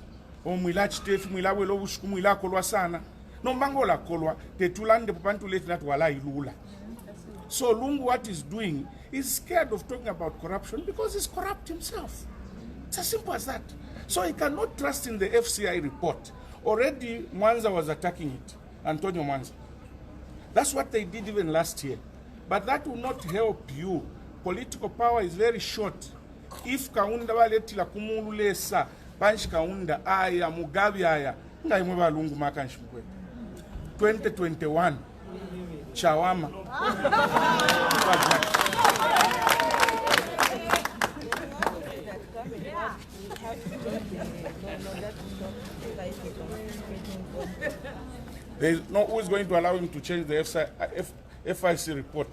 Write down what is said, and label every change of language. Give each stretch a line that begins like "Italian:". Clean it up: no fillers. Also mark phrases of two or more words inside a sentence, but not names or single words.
English: So Lungu, what he's doing, is scared of talking about corruption because he's corrupt himself. It's as simple as that. So he cannot trust in the FCI report. Already Mwanza was attacking it, Antonio Mwanza. That's what they did even last year. But that will not help you. Political power is very short.
Bemba: If Kaunda waletila kumulesa, Panch Kaunda aya, Mugabe aya, ngai mweba Lungu makanshimkwe.
English: 2021, Chawama. There is no who is going to allow him to change the FIC report.